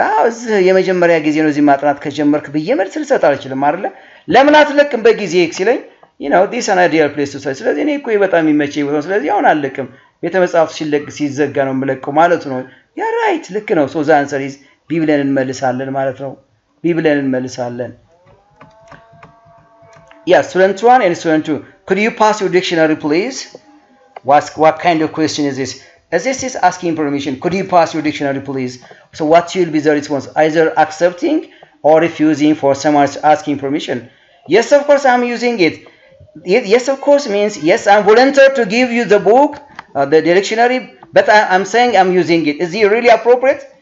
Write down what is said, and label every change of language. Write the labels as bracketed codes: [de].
[am] እዚህ የመጀመሪያ ጊዜ ነው እዚህ ማጥናት ከጀመርክ ብዬ መልስ ልሰጥ አልችልም አይደለ? ለምን አትለቅም በጊዜ ሲለኝ [en] you know this is an ideal place to study. [am] ስለዚህ እኔ እኮ በጣም የሚመቸኝ ቦታ ስለዚህ አሁን አልለቅም ቤተመጻሕፍት ሲዘጋ ነው የምለቀው ማለት ነው። ያ ራይት ልክ ነው። [en] so the answer is B [am] ብለን እንመልሳለን ማለት ነው። B ብለን እንመልሳለን። [en] Yeah, student 1 and student 2. Could you pass your dictionary, please? What kind of question is this? As this is asking permission, could you pass your dictionary, please? So what will be the response? Either accepting or refusing for someone asking permission. Yes, of course, I'm using it. Yes, of course means, yes, I'm volunteer to give you the book, the dictionary, but I'm saying I'm using it. Is it really appropriate?